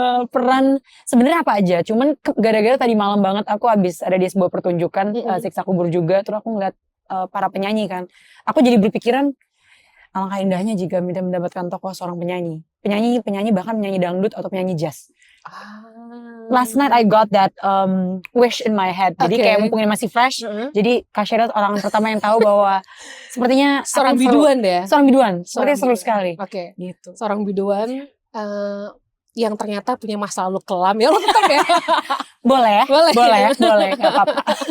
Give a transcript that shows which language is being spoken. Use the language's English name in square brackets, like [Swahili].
[Indonesian] Peran sebenarnya apa aja, cuman gara-gara tadi malam banget aku habis ada di sebuah pertunjukan Siksa Kubur juga, terus aku ngeliat para penyanyi kan, aku jadi berpikiran alangkah indahnya jika mendapatkan tokoh seorang penyanyi bahkan penyanyi dangdut atau penyanyi jazz. [English] Last night I got that wish in my head. [Indonesian] Jadi kayak mumpung ini masih fresh, jadi Kak Sheryl orang pertama yang tahu bahwa sepertinya seorang biduan deh. Seorang biduan, sepertinya seru sekali. Gitu. Seorang biduan yang ternyata punya masa lalu kelam ya, tetap ya. Boleh, nggak apa-apa.